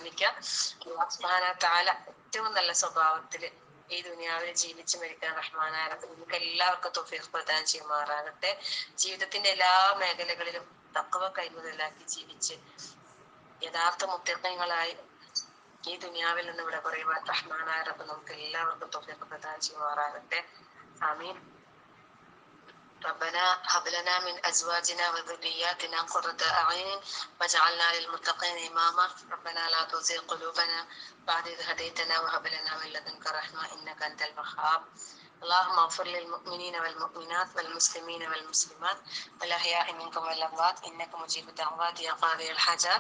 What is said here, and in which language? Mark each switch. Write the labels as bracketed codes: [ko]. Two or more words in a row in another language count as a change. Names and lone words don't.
[ar] الله سبحانه وتعالى [ml] ഏറ്റവും നല്ല സ്വഭാവത്തില് ഈ ദുനിയാവിൽ ജീവിച്ച് മരിക്കാൻ റഹ്മാനായ നമുക്ക് എല്ലാവർക്കും തൗഫീഖ് പ്രദാനം ചെയ്യുമാറാകട്ടെ. ജീവിതത്തിന്റെ എല്ലാ മേഖലകളിലും തഖ്വ കൈമുതലാക്കി ജീവിച്ച് യഥാർത്ഥ മുത്തഖീങ്ങളായി ഈ ദുനിയാവിൽ നിന്ന് ഇവിടെ പറയുവാൻ റഹ്മാനായ റബ്ബ് നമുക്ക് എല്ലാവർക്കും തൗഫീഖ് പ്രദാനം ചെയ്യുമാറാകട്ടെ. ആമീൻ. [ar] ربنا هب لنا من أزواجنا وذرياتنا قرة أعين واجعلنا للمتقين إماما ربنا لا تزغ قلوبنا بعد إذ هديتنا وهب لنا من لدنك رحمة إنك أنت الوهاب. اللهم اغفر للمؤمنين والمؤمنات والمسلمين والمسلمات والأحياء منكم والأموات إنك مجيب الدعوات يا قاضي الحاجات.